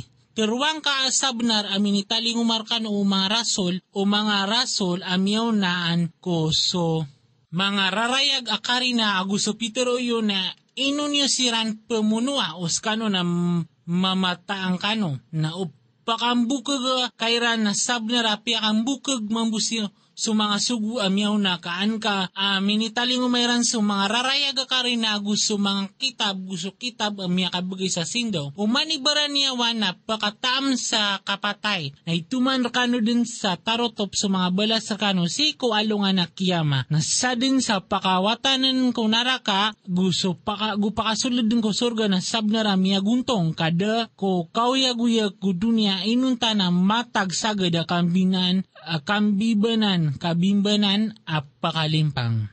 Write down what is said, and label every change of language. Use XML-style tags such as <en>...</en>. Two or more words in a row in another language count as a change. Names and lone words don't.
<mrw>Teruang kaasabnar amin italing umarkan o mga rasol amyaw naan ko so mga rarayag akari na aguso pitero yun na inunyo siran pemunua o skano na mamataang kano na pakambukag kairan na sabnara piakambukag mambusyo so mga sugu amyaw na kaan ka minitaling umayran so mga rarayaga ka rin na gusto mga gusto kitab amya kabagay sa sindaw. Umanibaran niya na pakatam sa kapatay na ituman kano din sa tarotop so mga balas sa kano si ko alungan na kiyama. Nasa din sa pakawatanan ko naraka gusto pakasulod din ko surga na sabnara miya guntong kada ko kauyag-uyag ko dunia inunta na matag sagad kabimbanan apakalimpang.</mrw>